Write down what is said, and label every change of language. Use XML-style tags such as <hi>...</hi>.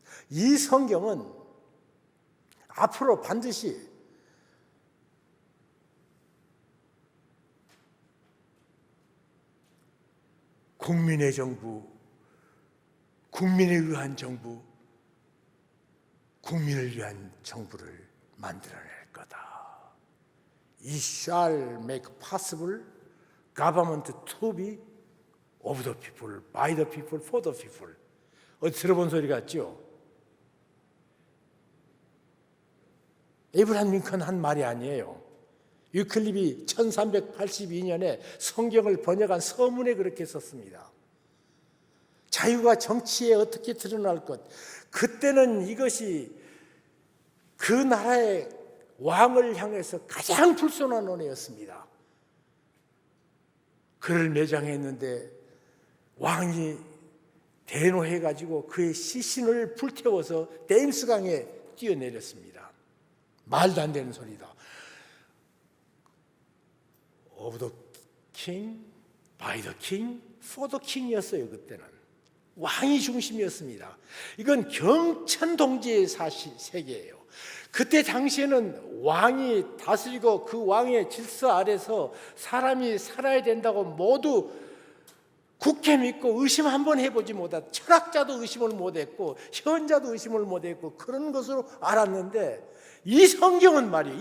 <ko>이 성경은 앞으로 반드시 국민의 정부, 국민에 의한 정부, 국민을 위한 정부를 만들어낼 거다.</ko> <en>It shall make possible government to be of the people, by the people, for the people.</en> <ko>어디 들어본 소리 같죠? 에이브라함 링컨 한 말이 아니에요. 유클립이 1382년에 성경을 번역한 서문에 그렇게 썼습니다. 자유가 정치에 어떻게 드러날 것, 그때는 이것이 그 나라의 왕을 향해서 가장 불손한 언어였습니다. 그를 매장했는데 왕이 대노해가지고 그의 시신을 불태워서 데임스강에 뛰어내렸습니다. 말도 안 되는 소리다.</ko> <en>Of the king, by the king, for the king이었어요.</en> <ko>그때는 왕이 중심이었습니다. 이건 경천동지의 세계예요. 그때 당시에는 왕이 다스리고 그 왕의 질서 아래서 사람이 살아야 된다고 모두 굳게 믿고 의심 한번 해보지 못한, 철학자도 의심을 못했고 현자도 의심을 못했고 그런 것으로 알았는데, 이 성경은 말이에요.</ko>